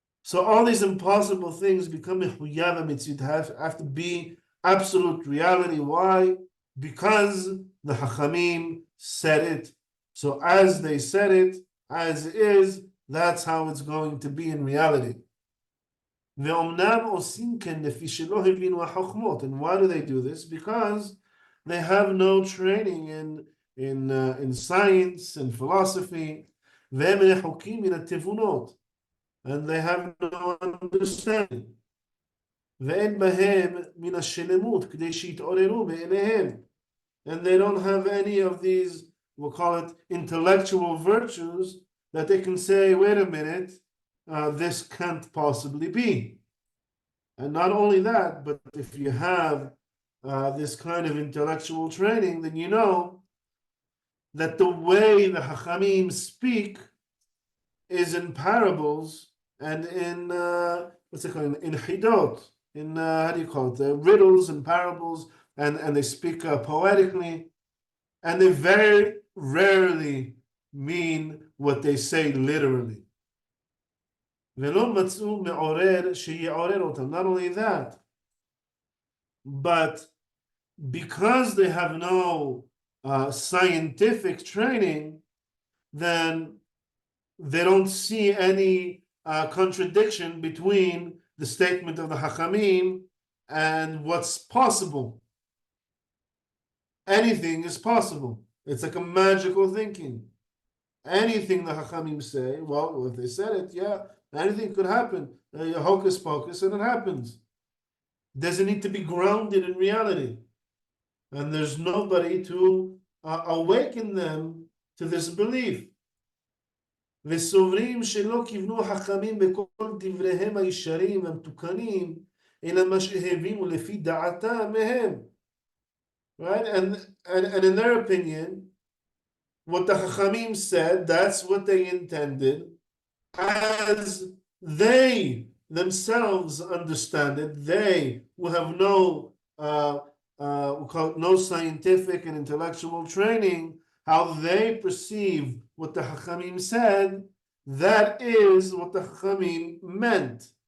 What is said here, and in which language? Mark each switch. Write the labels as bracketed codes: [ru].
[en] So all these impossible things become [he] mehuyava mitzvot, [en] have to be absolute reality. Why? Because the Hachamim said it. So as they said it, as is, that's how it's going to be in reality. [he] ואומנם עושים כן לפי שלא הבינו החוכמות. [en] And why do they do this? Because they have no training in science and philosophy. [he] והם רחוקים מן התבונות. [en] And they have no understanding. [he] ואין בהם מן השלמות כדי שיתעוררו בעיניהם. [en] And they don't have any of these, we'll call it intellectual virtues, that they can say, wait a minute, this can't possibly be. And not only that, but if you have this kind of intellectual training, then you know that the way the Hachamim speak is in parables and in what's it called, in chidot, in how do you call it, riddles and parables, and they speak poetically, and they very rarely mean what they say literally. [he] ולא מצאו מעורר שיעורר אותם. [en] Not only that, but because they have no scientific training, then they don't see any contradiction between the statement of the Hachamim and what's possible. Anything is possible. It's like a magical thinking. Anything the Hachamim say, well, if they said it, yeah, anything could happen. Hocus pocus, and it happens. Doesn't need to be grounded in reality. And there's nobody to awaken them to this belief. [he] וסוברים שלא כיוונו החכמים בכל דבריהם הישרים והמתוקנים, אלא מה שהבינו לפי דעתם מהם. [en] Right? And in their opinion, what the Hachamim said, that's what they intended, as they themselves understand it. They who have no no scientific and intellectual training, how they perceive what the Hachamim said, that is what the Hachamim meant.